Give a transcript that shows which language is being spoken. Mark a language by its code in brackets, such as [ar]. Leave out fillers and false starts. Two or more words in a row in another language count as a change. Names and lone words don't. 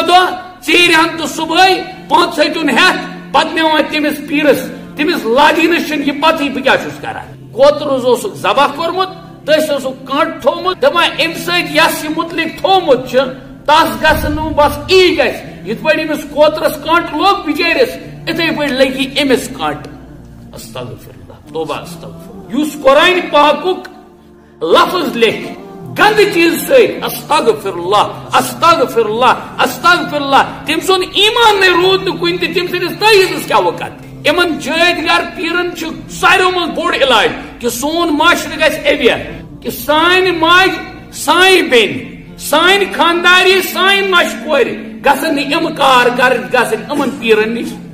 [ks] دۄہ ژیٖرِ ہن تہٕ صبحٲے 500 ہٮ۪تھ پتہ نِوان تٔمِس پیرس تٔمِس لاجینس چھنہٕ یہِ پتہٕے بہٕ کیاہ چھُس کران کوترس اوسُکھ ذبح کوٚرمُت تٔسۍ اوسُکھ کانٛٹ تھوٚومُت دپان امہِ سۭتۍ یس یہِ متعلق تھوٚومُت چھُ تس گژھِ نہٕ بس ای گژھِ یِتھ پٲٹھۍ أمِس کوترس کانٛٹ لوگ بِچٲرِس اِتھے پٲٹھۍ لگی أمِس کانٛٹ [ar] استغفر اللہ [ks] توبہ استغفر یُس قرآن پاکُک لفظ لیکھ گند چیز سۭتۍ [ar] استغفر اللہ استغفر اللہ استغفر اللہ [ks] تٔمۍ سُنٛد ایمان نے روٗد نہٕ کُنہِ تہِ تٔمۍ سٕنٛدِس تٲییٖدس کیاہ وقت یمن جٲدگر پیرن چھُ ساروٕے منٛز بوٚڑ علاج کہ سون معاشرٕ گژھِ اویئر کہ سانہِ ماجہِ سانہِ بیٚنہِ سانہِ خانداری سانہِ نۄشہِ کورِ گژھن نہٕ یِم کار کرٕنۍ گژھٕنۍ یِمن پیرن نِش